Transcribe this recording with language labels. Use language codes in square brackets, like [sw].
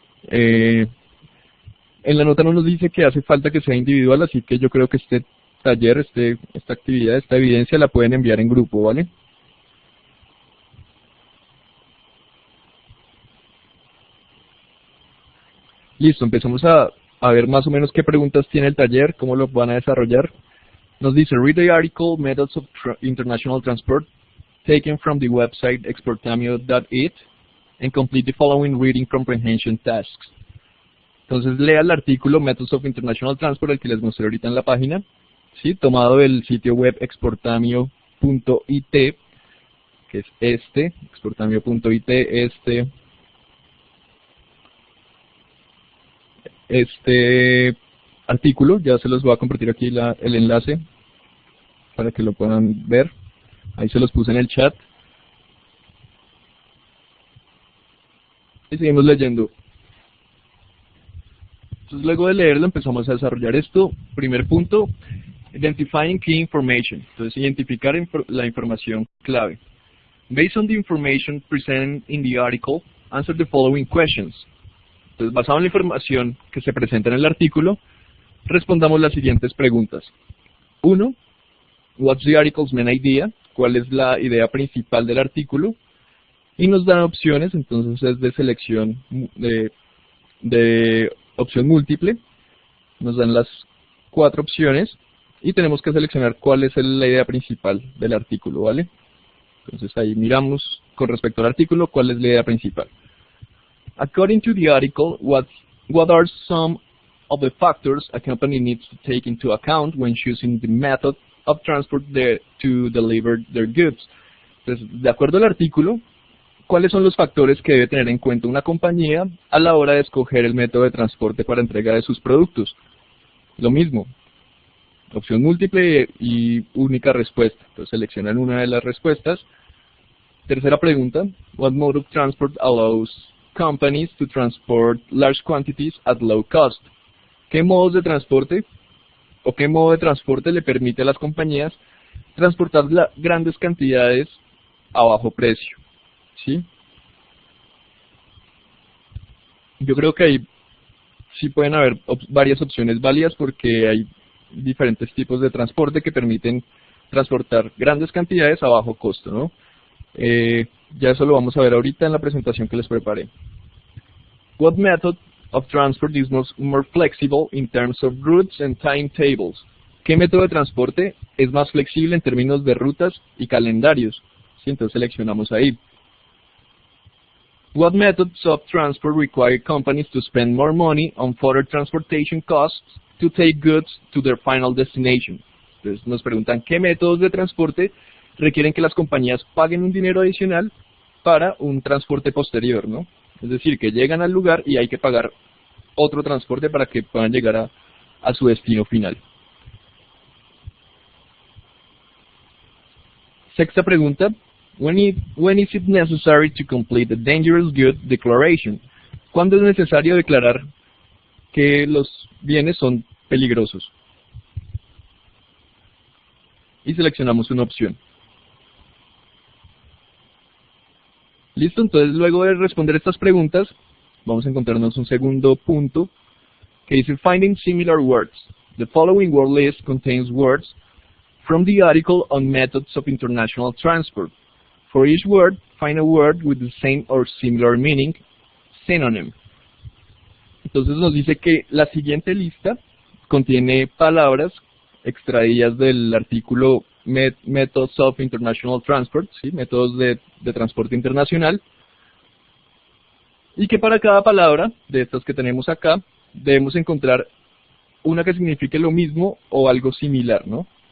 [es] En la nota no nos dice que hace falta que sea individual, así que yo creo que este taller, esta actividad, esta evidencia la pueden enviar en grupo, ¿vale? Listo, empezamos a ver más o menos qué preguntas tiene el taller, cómo lo van a desarrollar. Nos dice, [en] read the article Methods of International Transport taken from the website exportamio.it and complete the following reading comprehension tasks. [es] Entonces lea el artículo Methods of International Transport, el que les mostré ahorita en la página, ¿sí? Tomado del sitio web exportamio.it, que es exportamio.it, este artículo. Ya se los voy a compartir aquí el enlace para que lo puedan ver. Ahí se los puse en el chat. Y seguimos leyendo. Entonces luego de leerlo empezamos a desarrollar esto. Primer punto, [en] identifying key information. [es] Entonces identificar la información clave. [en] Based on the information presented in the article, answer the following questions. [es] Entonces basado en la información que se presenta en el artículo, respondamos las siguientes preguntas. 1. [en] What's the article's main idea? [es] ¿Cuál es la idea principal del artículo? Y nos dan opciones, entonces es de selección de opción múltiple. Nos dan las 4 opciones y tenemos que seleccionar cuál es la idea principal del artículo, ¿vale? Entonces ahí miramos con respecto al artículo cuál es la idea principal. [en] According to the article, what are some of the factors a company needs to take into account when choosing the method of transport to deliver their goods? [es] Entonces, de acuerdo al artículo, ¿cuáles son los factores que debe tener en cuenta una compañía a la hora de escoger el método de transporte para entrega de sus productos? Lo mismo, opción múltiple y única respuesta. Entonces seleccionan una de las respuestas. Tercera pregunta, [en] what mode of transport allows companies to transport large quantities at low cost? [es] ¿Qué modos de transporte o qué modo de transporte le permite a las compañías transportar grandes cantidades a bajo precio? ¿Sí? Yo creo que ahí sí pueden haber varias opciones válidas porque hay diferentes tipos de transporte que permiten transportar grandes cantidades a bajo costo, ¿no? Ya eso lo vamos a ver ahorita en la presentación que les preparé. [en] What method of transport is more flexible in terms of routes and timetables? [es] ¿Qué método de transporte es más flexible en términos de rutas y calendarios? ¿Sí? Entonces seleccionamos ahí. [en] What methods of transport require companies to spend more money on further transportation costs to take goods to their final destination? [es] Entonces nos preguntan qué métodos de transporte requieren que las compañías paguen un dinero adicional para un transporte posterior, ¿no? Es decir, que llegan al lugar y hay que pagar otro transporte para que puedan llegar a su destino final. Sexta pregunta. [en] When is it necessary to complete the dangerous goods declaration? [es] ¿Cuándo es necesario declarar que los bienes son peligrosos? Y seleccionamos una opción. Listo, entonces luego de responder estas preguntas, vamos a encontrarnos un segundo punto que dice [en] Finding similar words. The following word list contains words from the article on methods of international transport. For each word, find a word with the same or similar meaning, synonym. [es] Entonces nos dice que la siguiente lista contiene palabras extraídas del artículo Methods of International Transport, ¿sí? Métodos de transporte internacional, y que para cada palabra de estas que tenemos acá debemos encontrar una que signifique lo mismo o algo similar, ¿no?